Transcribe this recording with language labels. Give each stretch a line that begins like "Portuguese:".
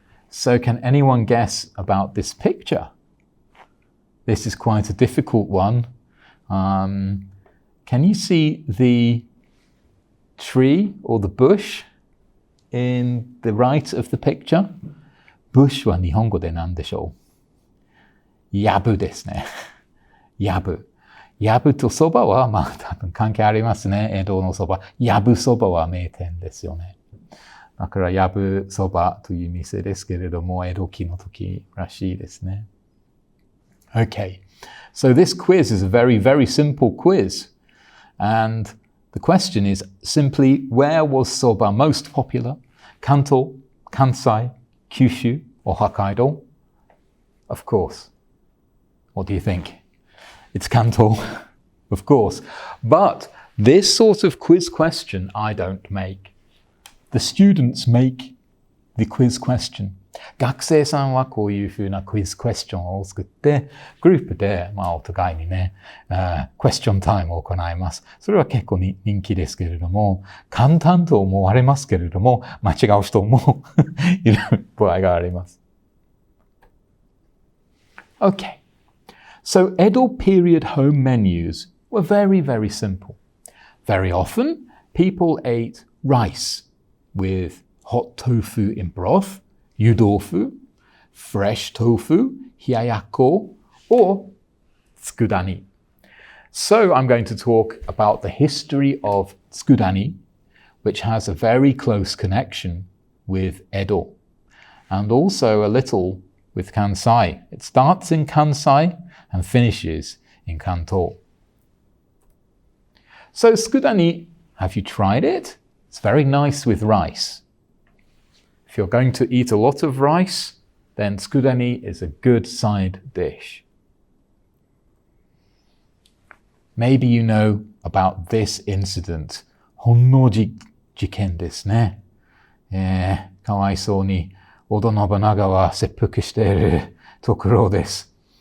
English: So can anyone guess about this picture? This is quite a difficult one. Can you see the tree or the bush in the right of the picture?
Japanese: Bush は日本語で何でしょう？やぶですね。やぶ。やぶとそばは多分関係ありますね。江戸のそば。やぶそばは名店ですよね。だからやぶそばという店ですけれども、江戸期の時らしいですね。
English: Okay, so this quiz is a very, very simple quiz. And the question is simply, where was soba most popular? Kanto, Kansai, Kyushu, or Hokkaido? Of course. What do you think? It's Kanto, of course. But this sort of quiz question I don't make.The students make the quiz question.
Japanese: 学生さんはこういうふうなクイズクエスチョンを作って、グループで、お互いにね、クエスチョンタイムを行います。それは結構人気ですけれども、簡単と思われますけれども、間違う人もいる場合があります。
English: Okay. So Edo period home menus were very, very simple. Very often, people ate rice.with hot tofu in broth, yudofu, fresh tofu, hiyayako, or tsukudani. So I'm going to talk about the history of tsukudani, which has a very close connection with Edo, and also a little with Kansai. It starts in Kansai and finishes in Kanto. So tsukudani, have you tried it?It's very nice with rice. If you're going to eat a lot of rice, then tsukudani is a good side dish. Maybe you know about this incident.
Japanese: 本能寺事件ですね。かわいそうに織田信長は切腹しているところです。